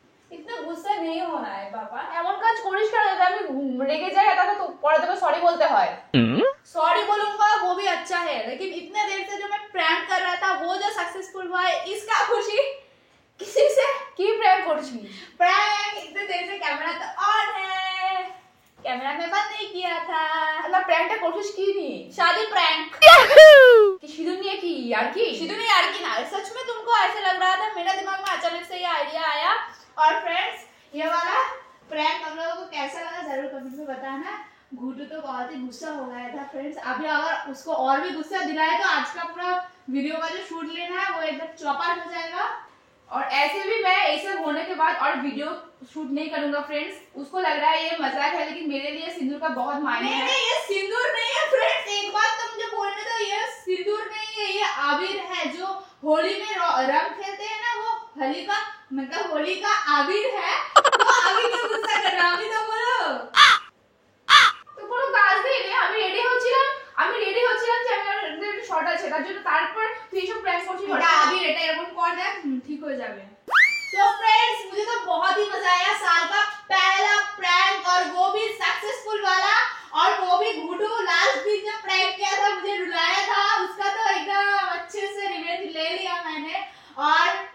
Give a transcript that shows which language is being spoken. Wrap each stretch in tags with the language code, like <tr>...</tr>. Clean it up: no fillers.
<hi>इतना गुस्सा नहीं होना है पापा।</hi> <bn>এমন কাজ করিস কেন যাতে আমি রেগে যাই আর তাতে তো পরে তোকে সরি বলতে হয়।</bn> <hi>सॉरी बोलूंगा वो भी अच्छा है, लेकिन इतने देर से जो मैं प्रैंक कर रहा था वो जो सक्सेसफुल हुआ है, इसका खुशी किसी से?</hi> <bn>কি প্র্যাঙ্ক করছিস?</bn> <hi>प्रैंक इतने देर से कैमरा तो ऑन है, कैमरा में बंद नहीं किया था।</hi> <bn>না প্র্যাঙ্কটা করছিস কি নিয়ে?</bn> <hi>शादी प्रैंक।</hi> <bn>কি সিঁদুর নিয়ে কি আর কি?</bn> <hi>सिद्धू ने यार की ना, सच में तुमको ऐसे लग रहा था, मेरा दिमाग में अचानक से ये आइडिया आया। और फ्रेंड्स ये वाला प्रैंक हम लोगों को कैसा लगा जरूर कमेंट में बताना। घुटू तो बहुत ही गुस्सा हो गया था फ्रेंड्स, अभी अगर उसको और भी गुस्सा दिलाए तो आज का पूरा वीडियो का जो शूट लेना है वो एकदम चौपट हो जाएगा। और ऐसे भी मैं ये सब होने के बाद और वीडियो शूट नहीं करूंगा फ्रेंड्स। उसको लग रहा है ये मजाक है, लेकिन मेरे लिए सिंदूर का बहुत मायने है। नहीं ये सिंदूर नहीं है फ्रेंड्स, एक बात तुम जो बोल रहे हो, ये सिंदूर नहीं है, ये आबिर है। जो होली में रंग खेलते हैं ना, वो होली का मतलब होली का आबिर है। वो आबिर क्यों गुस्सा कर रहा है? अभी तो बोलो।</hi> <bn>তো কোনো কাজ নেই রে, আমি রেডি হচ্ছিলাম যে আমি একটা শর্ট আছে তার জন্য, তারপর তুই এইসব প্র্যাঙ্ক করছিস। এটা আবির, এটা এরকম</bn> <hi>कर दे, ठीक हो</hi> <bn>जाবে।</bn> <hi>तो फ्रेंड्स मुझे तो बहुत ही मजा आया, साल का पहला प्रैंक और वो भी सक्सेसफुल वाला, और वो भी घुटू लास्ट दिन जब प्रैंक किया था मुझे रुलाया था, उसका तो एकदम अच्छे से रिवेंज ले लिया मैंने। और</hi>